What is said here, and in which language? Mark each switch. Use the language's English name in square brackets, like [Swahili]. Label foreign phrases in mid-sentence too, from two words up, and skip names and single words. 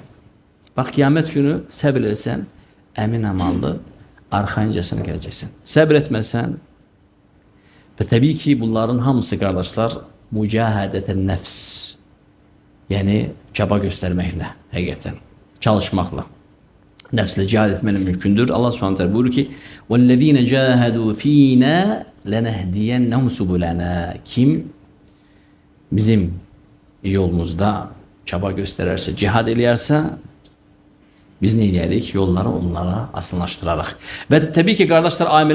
[Azerbaijani] Bax, qiyamət günü səbr etsən, əmin amanlı, arxayıncasına gələcəksən. Səbr etməsən, və təbii ki, bunların hamısı qardaşlar, [Arabic] مجاهدة النفس, [Azerbaijani] yəni çaba göstərməklə, həqiqətən, çalışmaqla. [Turkish] Nefsle cihad etmenin mümkündür. Allah [Arabic] سبحانه تعالى [Turkish] buyuruyor ki [Arabic] وَالَّذ۪ينَ جَاهَدُوا ف۪ينَا لَنَهْدِيَنَّهُمْ سُبُلَنَا. [Azerbaijani] Kim bizim yolumuzda çaba gösterirse, cihad eləyərsə, biz ne eləyərik? [Turkish] Yolları onlara asınlaştırarak. Ve tabii ki kardeşler,